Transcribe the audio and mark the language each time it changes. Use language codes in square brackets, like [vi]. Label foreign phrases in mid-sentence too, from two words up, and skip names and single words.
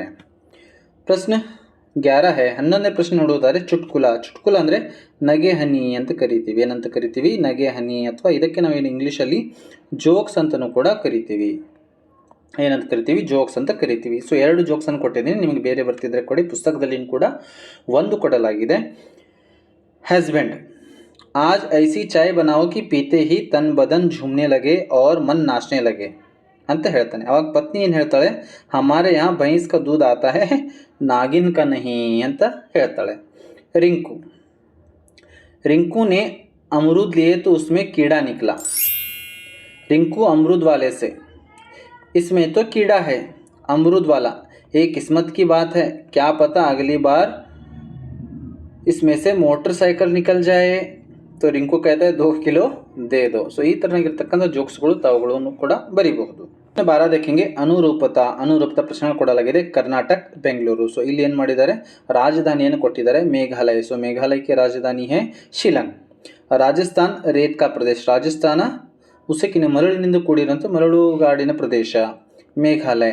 [kn] ಪ್ರಶ್ನೆ 11 है. 11ನೇ ಪ್ರಶ್ನೆ ನೋಡುವುದಾದರೆ ಚುಟ್ಕುಲ. ಚುಟ್ಕುಲ ಅಂದರೆ ನಗೆ ಹನಿ ಅಂತ ಕರಿತೀವಿ. ಏನಂತ ಕರಿತೀವಿ, ನಗೆ ಹನಿ, ಅಥವಾ ಇದಕ್ಕೆ ನಾವೇನು ಇಂಗ್ಲೀಷಲ್ಲಿ ಜೋಕ್ಸ್ ಅಂತಲೂ ಕೂಡ ಕರಿತೀವಿ. ಏನಂತ ಕರಿತೀವಿ, ಜೋಕ್ಸ್ ಅಂತ ಕರಿತೀವಿ. ಸೊ 2 ಜೋಕ್ಸನ್ನು ಕೊಟ್ಟಿದ್ದೀನಿ, ನಿಮಗೆ ಬೇರೆ ಬರ್ತಿದ್ರೆ ಕೊಡಿ. ಪುಸ್ತಕದಲ್ಲಿ ಕೂಡ ಒಂದು ಕೊಡಲಾಗಿದೆ. [hi] हस्बैंड, आज ऐसी चाय बनाओ कि पीते ही तन बदन झूमने लगे और मन नाचने लगे [kn] ಅಂತ ಹೇಳ್ತಾನೆ. ಅವಾಗ ಪತ್ನಿ ಏನು ಹೇಳ್ತಾಳೆ, [hi] हमारे यहाँ भैंस का दूध आता है, नागिन का नहीं [kn] ಅಂತ ಹೇಳ್ತಾಳೆ. [hi] रिंकू, रिंकू ने अमरूद लिए तो उसमें कीड़ा निकला. रिंकू अमरूद वाले से, इसमें तो कीड़ा है, अमरूद वाला. ये किस्मत की बात है, क्या पता अगली बार इसमें से मोटरसाइकिल निकल जाए. तो रिंकू कहता है 2 किलो दे दो. [kn] ಸೊ ಈ ತರನಾಗಿರ್ತಕ್ಕಂಥ ಜೋಕ್ಸ್ಗಳು ತಾವುಗಳನ್ನು ಕೂಡ ಬರೀಬಹುದು. 12 देखेंगे ಅನುರೂಪತಾ. ಅನುರೂಪತಾ ಪ್ರಶ್ನೆ ಕೊಡಲಾಗಿದೆ. ಕರ್ನಾಟಕ, ಬೆಂಗಳೂರು. ಸೊ ಇಲ್ಲಿ ಏನು ಮಾಡಿದ್ದಾರೆ, ರಾಜಧಾನಿಯನ್ನು ಕೊಟ್ಟಿದ್ದಾರೆ, ಮೇಘಾಲಯ. ಸೊ ಮೇಘಾಲಯಕ್ಕೆ ರಾಜಧಾನಿ है ಶಿಲಾಂಗ್. ರಾಜಸ್ಥಾನ್ [hi] रेत का प्रदेश, [kn] ರಾಜಸ್ಥಾನ ಉಸುಕಿನ ಮರಳಿನಿಂದ ಕೂಡಿರುವಂಥ ಮರಳುಗಾಡಿನ ಪ್ರದೇಶ, ಮೇಘಾಲಯ.